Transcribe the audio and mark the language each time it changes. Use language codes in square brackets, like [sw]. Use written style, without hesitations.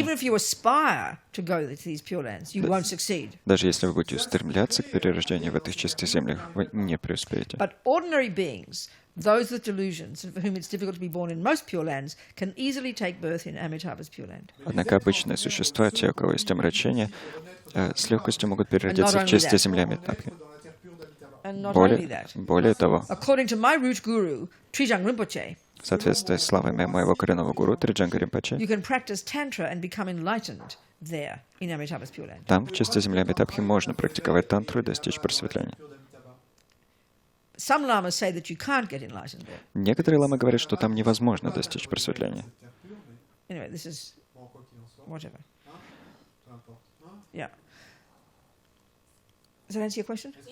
[en] even if you aspire to go to these Pure Lands, you won't succeed. [ru] даже если вы будете устремляться к перерождению в этих чистых землях, вы не преуспеете. [en] But ordinary beings, those with delusions, and for whom it's difficult to be born in most Pure Lands, can easily take birth in Amitabha's Pure Land. [ru] Однако обычные существа, те, у кого есть омрачение, с легкостью могут переродиться в чистой земле Амитабхи. [en] And not only that, [ru] Более того, [en] according to my root guru, Trijang Rinpoche, [ru] в соответствии с словами моего коренного гуру Триджанга Римпоче, [en] you can practice Tantra and become enlightened there in Amitabha's Pure Land. [ru] там, в чистой земле Амитабхи, можно практиковать тантру и достичь просветления. [en] Some lamas say that you can't get enlightened there. [ru] Некоторые ламы говорят, что там невозможно достичь просветления. [en] Anyway, this is whatever. Yeah. Does that answer your question?